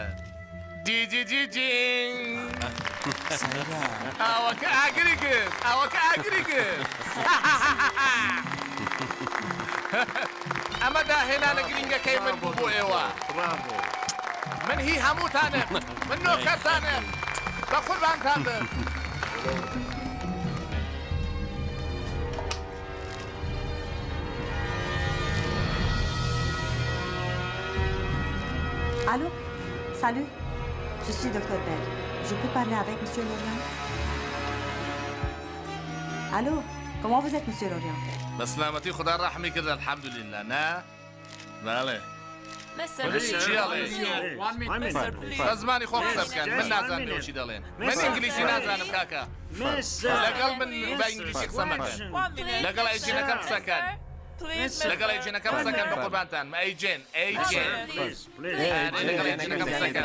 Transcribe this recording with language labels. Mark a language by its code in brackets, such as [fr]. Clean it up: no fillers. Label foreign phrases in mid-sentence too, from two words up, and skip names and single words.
[ckb] دیجیجیجینگ ئەوەکە ئاگری کرد ئەوەکە ئاگری کرد ئەمە داهێنانە گرینگەکەی من بوو بۆ ئێوە من هی هەمووتانم من نۆکەتانم بە قوربانتانم [fr] Allô? Salut, je suis Dr. Bell. Je peux parler avec Monsieur Lorient? Allô? Comment vous êtes, Monsieur Lorient? [fa] بسلامتي خدا رحمي كده [ar] الحمد لله [ckb] نا بله زمانی خۆ قسە بکەن من نازانم چی دەڵێن من ئینگلیسی نازانم کاکە لەگەڵ من بە ئینگلیسی قسە مەکەن لەگەڵ ئەیجینەکەم قسەکەن لەگەڵ ئەیجینەکەم قسەکەن بە قوربانتان ئەیجین لەگەڵ ئەیجینەکەم قسەکەن